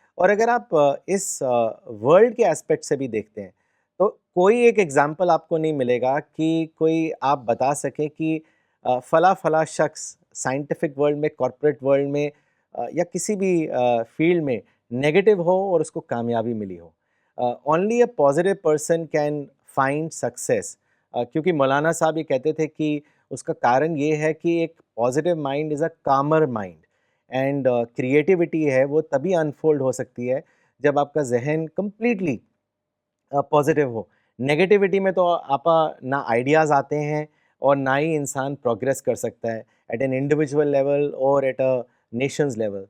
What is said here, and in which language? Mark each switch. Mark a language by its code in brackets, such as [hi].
[ur] اور اگر آپ اس ورلڈ کے اسپیکٹ سے بھی دیکھتے ہیں تو کوئی ایک ایگزامپل آپ کو نہیں ملے گا کہ کوئی آپ بتا سکیں کہ فلاں شخص سائنٹیفک ورلڈ میں، کارپوریٹ ورلڈ میں یا کسی بھی فیلڈ میں نیگیٹو ہو اور اس کو کامیابی ملی ہو. [en] Only a positive person can find success. [ur] کیونکہ مولانا صاحب یہ کہتے تھے کہ اس کا کارن یہ ہے کہ ایک [en] positive mind is a calmer mind, [ur] and creativity ہے وہ تبھی انفولڈ ہو سکتی ہے جب آپ کا ذہن کمپلیٹلی پازیٹیو ہو. نیگیٹیوٹی میں تو آپا نہ آئیڈیاز آتے ہیں اور نہ ہی انسان پروگریس کر سکتا ہے [en] At an individual level اور at a nations level.